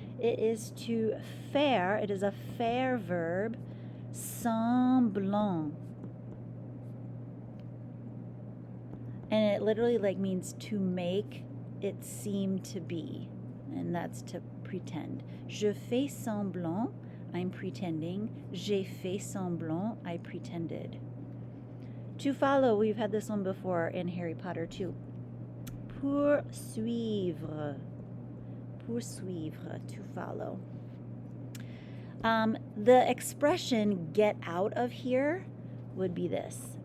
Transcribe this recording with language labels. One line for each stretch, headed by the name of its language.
English: It is to faire. It is a faire verb.
French: Semblant.
English: And it literally like means to make it seem to be. And that's to pretend.
French: Je fais semblant,
English: I'm pretending.
French: J'ai fait semblant,
English: I pretended. To follow, we've had this one before in Harry Potter too. Poursuivre. Poursuivre, to follow. The expression get out of here would be this.